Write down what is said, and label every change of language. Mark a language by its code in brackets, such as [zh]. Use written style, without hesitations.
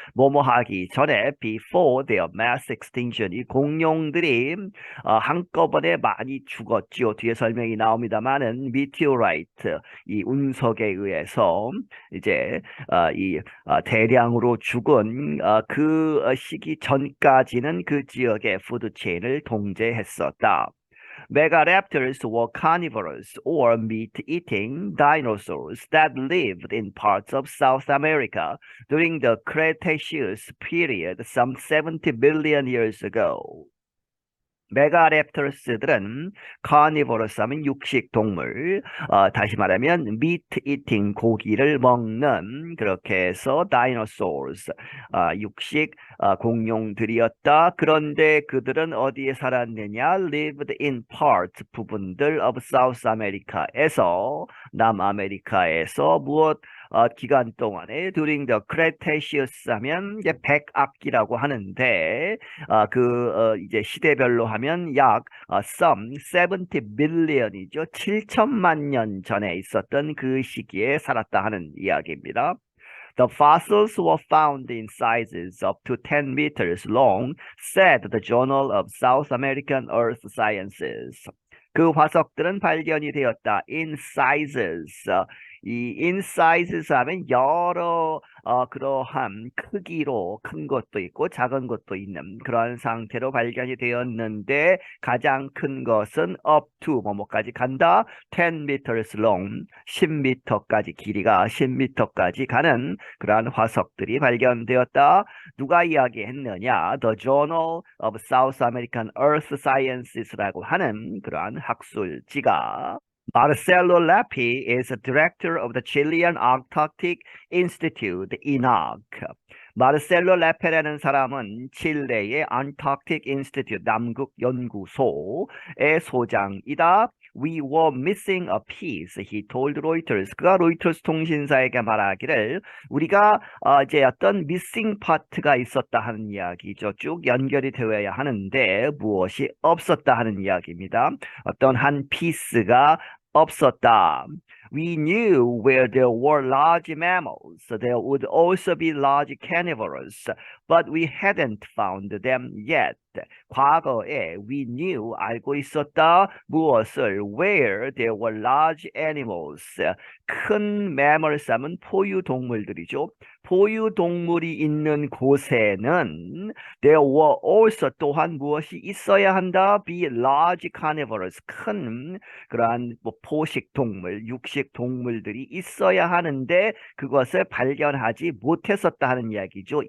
[ko] 뭐뭐 하기 전에 [en] before their mass extinction [ko] 이 공룡들이 한꺼번에 많이 죽었죠. 뒤에 설명이 나옵니다만은 meteorite 이 운석에 의해서 이제 이 대량으로 죽은 그 시기 전까지는 그 지역의 푸드체인을 통제했었다. [en] Megaraptors were carnivorous or meat-eating dinosaurs that lived in parts of South America during the Cretaceous period some 70 billion years ago. [ko] 메가랩터스들은 카니보러스 하면 육식 동물, 다시 말하면 [en] meat eating [ko] 고기를 먹는 그렇게 해서 dinosaurs 육식 공룡들이었다. 그런데 그들은 어디에 살았느냐? [en] lived in part [ko] 부분들 [en] of South America [ko] 에서 남아메리카에서 무엇 기간 동안에 [en] during the Cretaceous [ko] 하면 이제 백악기라고 하는데 이제 시대별로 하면 약 [en] some 70 billion [ko] 이죠. 7천만 년 전에 있었던 그 시기에 살았다 하는 이야기입니다. [en] The fossils were found in sizes up to 10 meters long, said the Journal of South American Earth Sciences. [ko] 그 화석들은 발견이 되었다. [en] In sizes. [ko] 이 [en] in sizes [ko] 하면 여러 그러한 크기로 큰 것도 있고 작은 것도 있는 그러한 상태로 발견이 되었는데 가장 큰 것은 [en] up to [ko] 뭐뭐까지 간다. [en] 10 meters long. [ko] 10m까지 길이가 10m까지 가는 그러한 화석들이 발견되었다. 누가 이야기했느냐? [en] The Journal of South American Earth Sciences [ko] 라고 하는 그러한 학술지가 [en] Marcelo Lappi is a director of the Chilean Antarctic Institute, INAC. [ko] 마르셀로 레페라는 사람은 칠레의 Antarctic Institute, 남극 연구소의 소장이다. [en] We were missing a piece, he told Reuters. [ko] 그가 로이터스 통신사에게 말하기를 우리가 이제 어떤 [en] missing part [ko] 가 있었다 하는 이야기죠. 쭉 연결이 되어야 하는데 무엇이 없었다 하는 이야기입니다. 어떤 한 피스가 없었다. [en] We knew where there were large mammals, so there would also be large carnivores, but we hadn't found them yet. [ko] 과거에 [en] we knew [ko] 알고 있었다 무엇을 [en] where there were large animals [ko] 큰 mammals하면 포유동물들이죠. 포유동물이 있는 곳에는 [en] there were also [ko] 또한 무엇이 있어야 한다 [en] be large carnivores [ko] 큰 그러한 뭐 포식동물, 육식동물들이 있어야 하는데 그것을 발견하지 못했었다 하는 이야기죠.